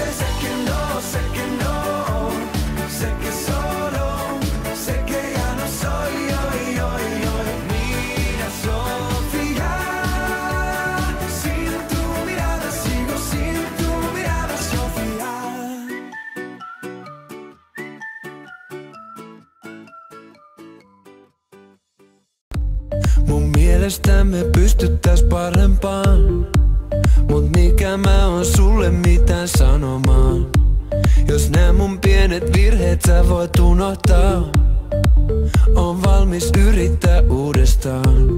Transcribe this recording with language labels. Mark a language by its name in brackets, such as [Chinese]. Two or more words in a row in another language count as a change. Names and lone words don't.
[Spanish] Sé que no, sé que no, sé que solo, sé que ya no soy yo. Mira, Sofía, sin tu mirada sigo, sin tu mirada, Sofía. [Finnish] Mun mielestä me pystyttäis parempaan, mut mikä mä oon sulle mitään sanomaan. Jos nää mun pienet virheet sä voit unohtaa, oon valmis yrittää uudestaan.